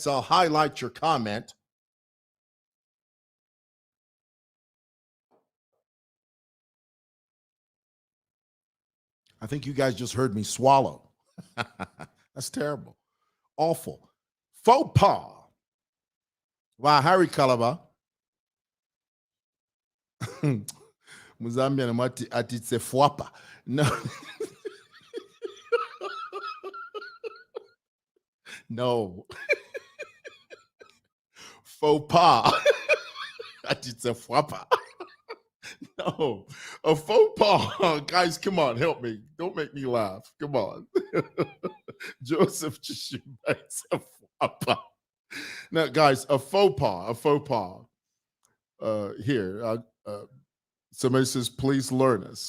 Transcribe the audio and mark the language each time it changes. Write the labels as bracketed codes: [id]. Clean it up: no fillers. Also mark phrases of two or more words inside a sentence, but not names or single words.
[en] I'll highlight your comment. I think you guys just heard me swallow. That's terrible. Awful. Faux pas. Wow, Harry Kalaba. [bem] Muzambian atitse fwapa. [en] No. No. Faux pas. [bem] Atitse fwapa. [en] No, a faux pas. Guys, come on, help me. Don't make me laugh. Come on. Joseph Chishuba's a faux pas. Now, guys, a faux pas. Here, somebody says, please learn us.